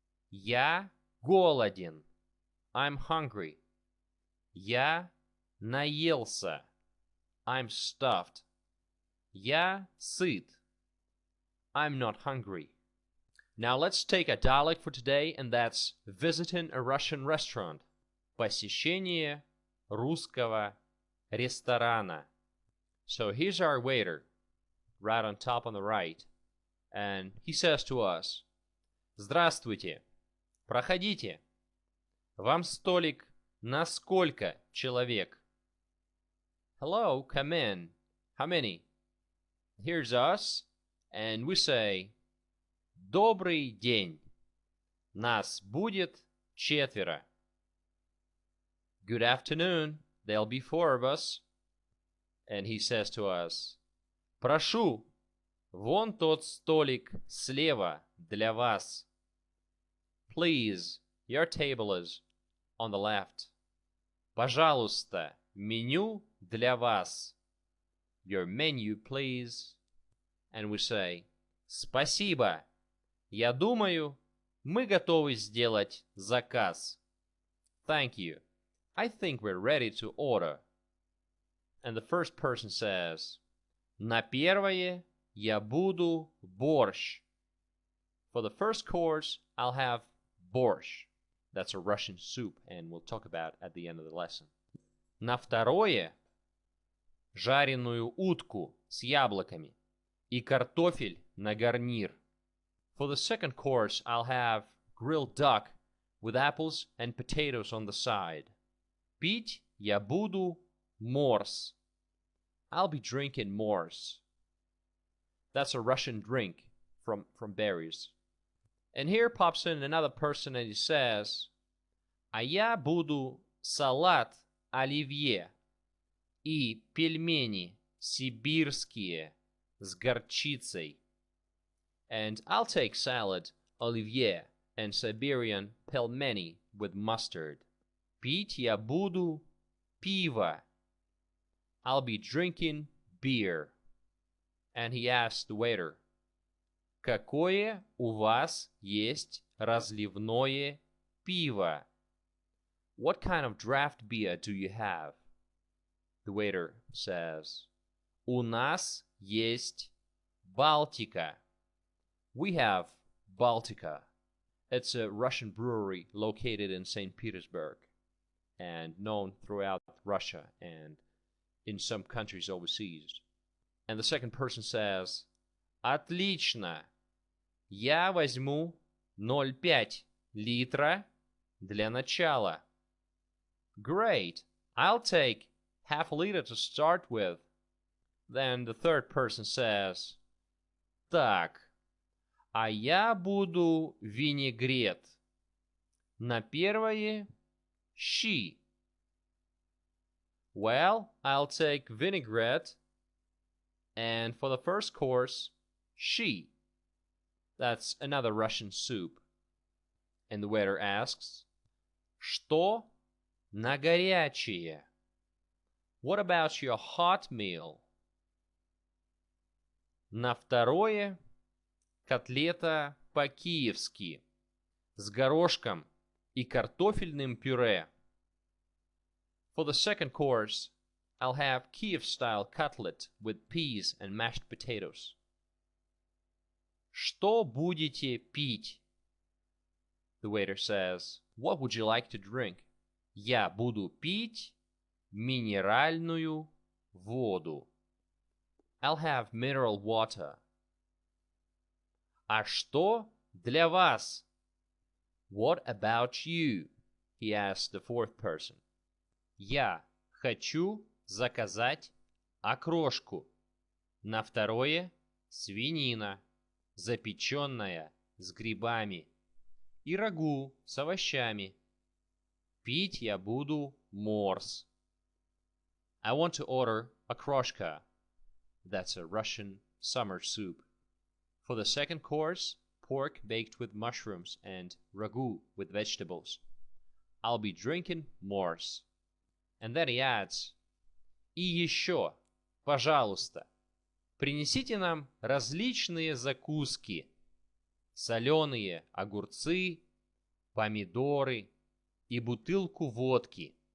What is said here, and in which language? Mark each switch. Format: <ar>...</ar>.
<ru>Я голоден.</ru> <en>I'm hungry.</en> <ru>Я наелся.</ru> <en>I'm stuffed.</en> <ru>Я сыт.</ru> <en>I'm not hungry. Now let's take a dialect for today, and that's visiting a Russian restaurant.</en> <ru>Посещение русского ресторана.</ru> <en>So here's our waiter, right on top on the right, and he says to us,</en> <ru>Здравствуйте. Проходите. Вам столик на сколько человек?</ru> <en>Hello, come in. How many? Here's us, and we say,</en> <ru>Добрый день. Нас будет четверо.</ru> <en>Good afternoon. There'll be four of us. And he says to us,</en> <ru>Прошу, вон тот столик слева для вас.</ru> <en>Please, your table is on the left.</en> <ru>Пожалуйста, меню для вас.</ru> <en>Your menu, please. And we say,</en> <ru>Спасибо. Я думаю, мы готовы сделать заказ.</ru> <en>Thank you. I think we're ready to order. And the first person says,</en> <ru>На первое я буду борщ.</ru> <en>For the first course, I'll have борщ. That's a Russian soup, and we'll talk about at the end of the lesson.</en> <ru>На второе жареную утку с яблоками и картофель на гарнир.</ru> <en>For the second course, I'll have grilled duck with apples and potatoes on the side.</en> <ru>Пить я буду морс.</ru> <en>I'll be drinking mors. That's a Russian drink from berries. And here pops in another person and he says,</en> <ru>А я буду салат оливье и пельмени сибирские с горчицей.</ru> <en>And I'll take salad, оливье, and Siberian pelmeni with mustard.</en> <ru>Пить я буду пиво.</ru> <en>I'll be drinking beer. And he asked the waiter,</en> <ru>Какое у вас есть разливное пиво?</ru> <en>What kind of draft beer do you have? The waiter says,</en> <ru>У нас есть Балтика.</ru> <en>We have Baltica. It's a Russian brewery located in St. Petersburg and known throughout Russia and in some countries overseas. And the second person says,</en> <ru>Отлично. Я возьму 0,5 литра для начала.</ru> <en>Great. I'll take half a liter to start with. Then the third person says,</en> <ru>Так, а я буду винегрет. На первое щи.</ru> <en>Well, I'll take vinaigrette. And for the first course, щи. That's another Russian soup. And the waiter asks,</en> <ru>Что на горячее?</ru> <en>What about your hot meal?</en> <ru>На второе котлета по-киевски с горошком и картофельным пюре.</ru> <en>For the second course, I'll have Kiev-style cutlet with peas and mashed potatoes.</en> <ru>Что будете пить?</ru> <en>The waiter says, What would you like to drink?</en> <ru>Я буду пить минеральную воду.</ru> <en>I'll have mineral water.</en> <ru>А что для вас?</ru> <en>What about you? He asked the fourth person.</en> <ru>Я хочу заказать окрошку. На второе свинина, запеченная с грибами. И рагу с овощами. Пить я буду морс.</ru> <en>I want to order okroshka. That's a Russian summer soup. For the second course, pork baked with mushrooms and ragu with vegetables. I'll be drinking mors. And then he adds,</en> <ru>И еще, пожалуйста, принесите нам различные закуски. Соленые огурцы, помидоры и бутылку водки.</ru>